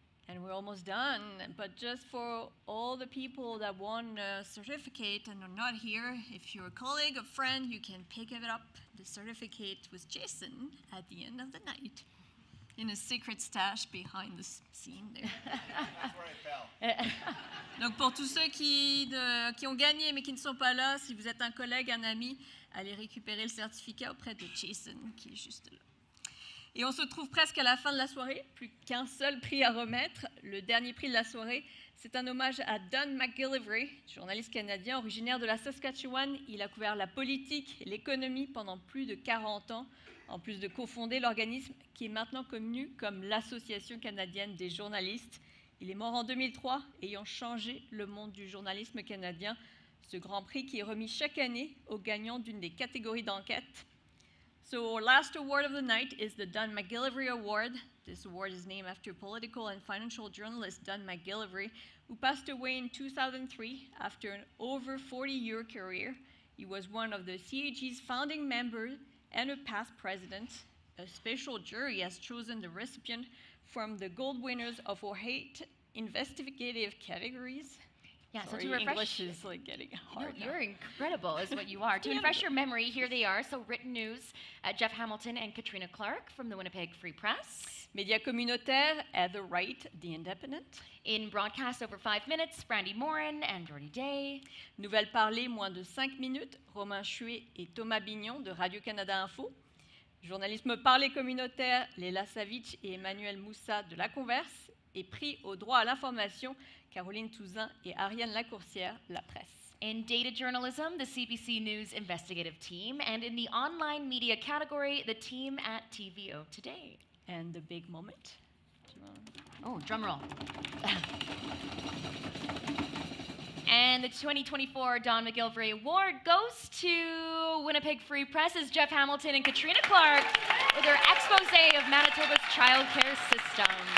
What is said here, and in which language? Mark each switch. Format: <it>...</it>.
<en>And we're almost done, but just for all the people that won a certificate and are not here, if you're a colleague or friend, you can pick it up, the certificate with Jason at the end of the night in a secret stash behind the scene there.</en> <fr>Donc pour tous ceux qui ont gagné mais qui ne sont pas là, si vous êtes un collègue, un ami, allez récupérer le certificat auprès de Jason qui est juste là. Et on se trouve presque à la fin de la soirée, plus qu'un seul prix à remettre. Le dernier prix de la soirée, c'est un hommage à Don McGillivray, journaliste canadien originaire de la Saskatchewan. Il a couvert la politique et l'économie pendant plus de 40 ans, en plus de cofonder l'organisme qui est maintenant connu comme l'Association canadienne des journalistes. Il est mort en 2003, ayant changé le monde du journalisme canadien. Ce grand prix qui est remis chaque année aux gagnants d'une des catégories d'enquête.</fr> <en>So our last award of the night is the Don McGillivray Award. This award is named after political and financial journalist Don McGillivray, who passed away in 2003 after an over 40-year career. He was one of the CAJ's founding members and a past president. A special jury has chosen the recipient from the gold winners of our 8 investigative categories. Yeah, Sorry, so to refresh, English is like getting hard. No, you're incredible, is what you are. To refresh your memory, here they are. So written news, Jeff Hamilton and Katrina Clark from the Winnipeg Free Press.</en> <fr>Média communautaire, Heather Wright, The Independent.</fr> <en>In broadcast over 5 minutes, Brandy Morin and Jordy Day.</en> <fr>Nouvelles parlées, moins de 5 minutes, Romain Chuet et Thomas Bignon de Radio-Canada Info. Journalisme parlé communautaire, Léla Savitch et Emmanuel Moussa de La Converse. Et prix au droit à l'information, Caroline Touzin et Ariane Lacourcière, La Presse.</fr> <en>In data journalism, the CBC News investigative team, and in the online media category, the team at TVO Today. And the big moment. Oh, drum roll. And the 2024 Don McGillivray Award goes to Winnipeg Free Press's Jeff Hamilton and Katrina Clark with their expose of Manitoba's childcare system.</en>